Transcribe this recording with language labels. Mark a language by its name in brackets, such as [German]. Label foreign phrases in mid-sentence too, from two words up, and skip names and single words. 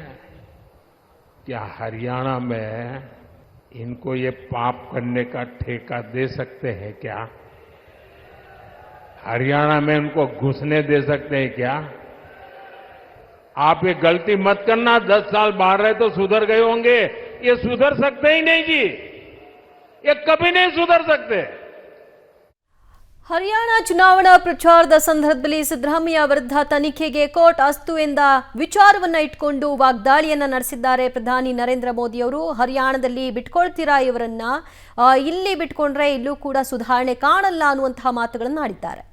[Hindi] क्या हरियाणा में इनको ये पाप करने का ठेका दे सकते हैं क्या? हरियाणा में इनको घुसने दे सकते हैं क्या? आप ये गलती मत करना। 10 साल बाहर रहे तो सुधर गए होंगे, ये सुधर सकते ही नहीं जी, ये कभी नहीं सुधर सकते। [Kannada] ಹರಿಯಾಣ ಚುನಾವಣಾ ಪ್ರಚಾರದ ಸಂದರ್ಭದಲ್ಲಿ ಸಿದ್ದರಾಮಯ್ಯ ವಿರುದ್ಧ ತನಿಖೆಗೆ ಕೋರ್ಟ್ ಅಸ್ತು ಎಂದ ವಿಚಾರವನ್ನ ಇಟ್ಕೊಂಡು ವಾಗ್ದಾಳಿಯನ್ನ ನಡೆಸಿದ್ದಾರೆ ಪ್ರಧಾನಿ ನರೇಂದ್ರ ಮೋದಿ ಅವರು. ಹರಿಯಾಣದಲ್ಲಿ ಬಿಟ್ಕೊಳ್ತೀರಾ ಇವರನ್ನ, ಇಲ್ಲಿ ಬಿಟ್ಕೊಂಡ್ರೆ ಇಲ್ಲೂ ಕೂಡ ಸುಧಾರಣೆ ಕಾಣಲ್ಲ ಅನ್ನುವಂತಹ ಮಾತುಗಳನ್ನು ಆಡಿದ್ದಾರೆ.